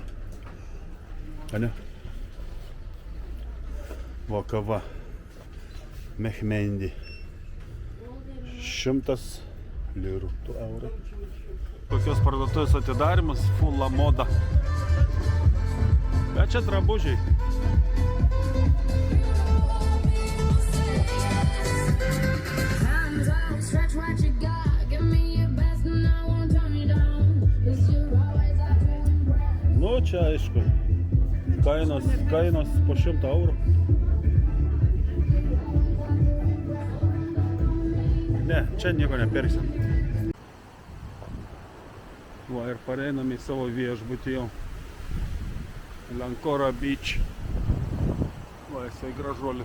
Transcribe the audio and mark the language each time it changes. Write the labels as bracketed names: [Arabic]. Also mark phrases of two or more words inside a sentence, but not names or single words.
[Lithuanian] Ane? Va, kava. Mehmendi. 100 lirų. 2 eurai. Tokios parduotuvės atidarimas, full moda. Bet čia drabužiai. [English] Hands out, stretch what you got. Give me your best and I won't turn you down. 'Cause you're always out to impress. [Lithuanian] Nu, čia aišku. Kainos po 100 eurų. Ne, čia nieko nepirksim. Va ir pareinam į savo viešbutį jau. Lankora Beach. Va, jisai gražuolis.